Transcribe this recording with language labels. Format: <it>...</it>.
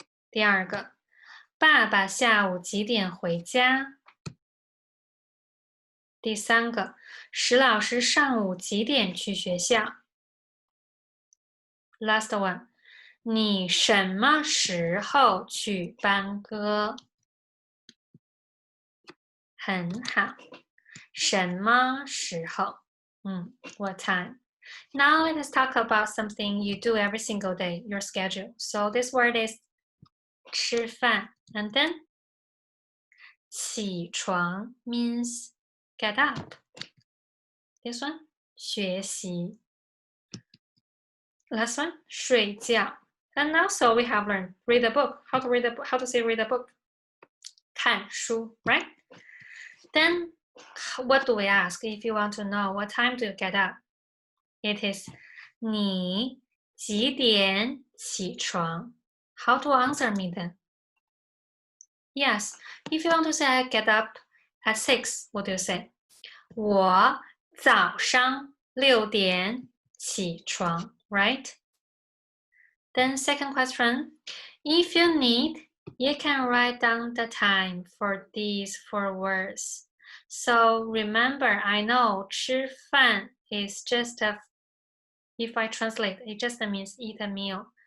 <zh>第二个，爸爸下午几点回家？第三个，石老师上午几点去学校？ Last one, 你什么时候去班歌？很好。什么时候？ What time?</zh> <en>Now let us talk about something you do every single day, your schedule. So this word is 吃饭. And then 起床 means get up. This one 学习.Last one 睡觉. And also we have learned read a book. How to say read a book? 看书, right? Then what do we ask if you want to know what time do you get up?</en> <zh>It is 你几点起床?</zh> <en>How to answer me then? Yes, if you want to say I get up at 6, what do you say?</en> <zh>我早上6点起床 right?</zh> <en>Then second question, if you need, you can write down the time for these 4 words. So remember, I know 吃饭 is just if I translate, it just means eat a meal.</en>